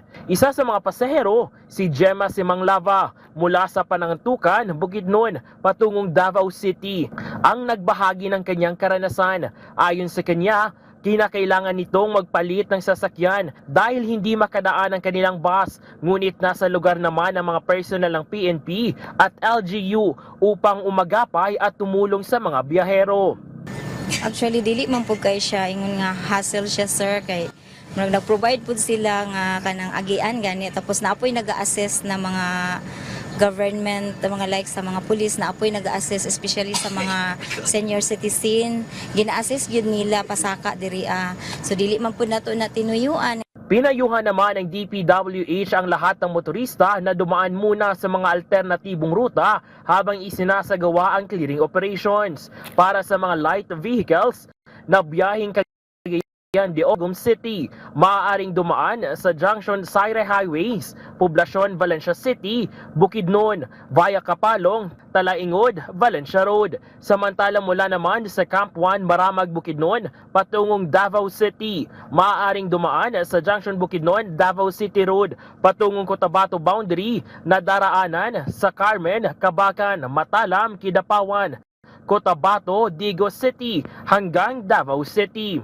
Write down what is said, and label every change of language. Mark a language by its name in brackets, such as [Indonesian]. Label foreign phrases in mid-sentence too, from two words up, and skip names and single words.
[Filipino] Isa sa mga pasahero, si Gemma Simanglava mula sa Panantukan, Bukidnon, patungong Davao City, ang nagbahagi ng kanyang karanasan. Ayon sa kanya, kinakailangan nitong magpalit ng sasakyan dahil hindi makadaan ang kanilang bus, ngunit nasa lugar naman ang mga personal ng PNP at LGU upang umagapay at tumulong sa mga biyahero. [Cebuano] Actually dili man pud kay siya ingon nga hassle siya sir kay nag-provide pud sila nga kanang agian gani tapos naapoy naga-assess na mga government mga like sa mga pulis na apoy naga-assess especially sa mga [English] senior citizen [Cebuano] gina-assess gyud nila pasaka diri so dili man pud nato na tinuyuan. [Filipino] Pinayuhan naman ng DPWH ang lahat ng motorista na dumaan muna sa mga alternatibong ruta habang isinasagawa ang [English] clearing operations. [Filipino] Para sa mga [English] light vehicles [Filipino] na biyaheng Cagayan de Oro City, maaaring dumaan sa Junction Sayre Highways, Poblacion Valencia City, Bukidnon, via Kapalong, Talaingod, Valencia Road. Samantalang mula naman sa Camp 1 Maramag, Bukidnon, patungong Davao City, maaaring dumaan sa Junction Bukidnon, Davao City Road, patungong Cotabato boundary na daraanan sa Carmen, Cabacan, Matalam, Kidapawan, Cotabato, Digo City hanggang Davao City.